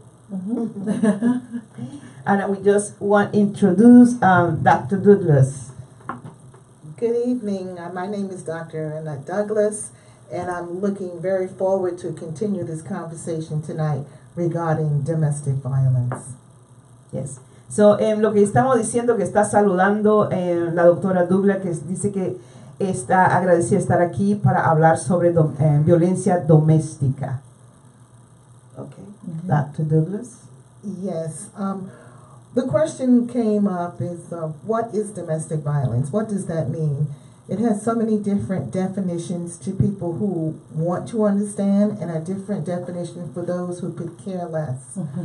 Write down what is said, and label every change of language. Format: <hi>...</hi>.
<en>And we just want to introduce Dr. Douglas. Good evening. My name is Dr. Douglas, and I'm looking very forward to continue this conversation tonight regarding domestic violence. Yes.</en> <es>So, lo que estamos diciendo, que está saludando la doctora Douglas, que dice que está agradecida de estar aquí para hablar sobre violencia doméstica.</es> <en>Okay. Dr. Douglas? Yes. The question came up is, what is domestic violence? What does that mean? It has so many different definitions to people who want to understand, and a different definition for those who could care less.</en>